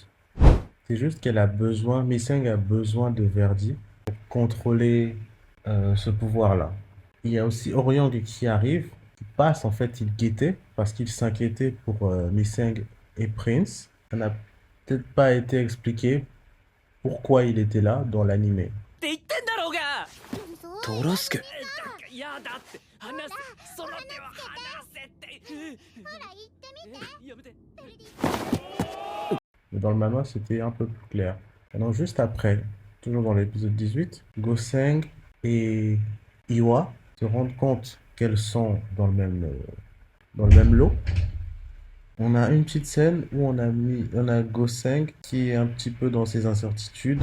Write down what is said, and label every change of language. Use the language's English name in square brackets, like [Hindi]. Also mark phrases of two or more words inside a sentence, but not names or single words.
[French] C'est juste qu'elle a besoin, Missing a besoin de Verdi pour contrôler ce pouvoir-là. Il y a aussi Oriang qui arrive, qui passe en fait, il guettait parce qu'il s'inquiétait pour Missing et Prince. Ça n'a peut-être pas été expliqué pourquoi il était là dans l'animé. [Japanese] って言ってんだろうがトロスケ。いやだって話せその手は離せってやめて [French] Mais dans le manoir, c'était un peu plus clair. Maintenant, juste après, toujours dans l'épisode 18, Goseng et Iwa se rendent compte qu'elles sont dans le même lot. On a une petite scène où on a Goseng qui est un petit peu dans ses incertitudes.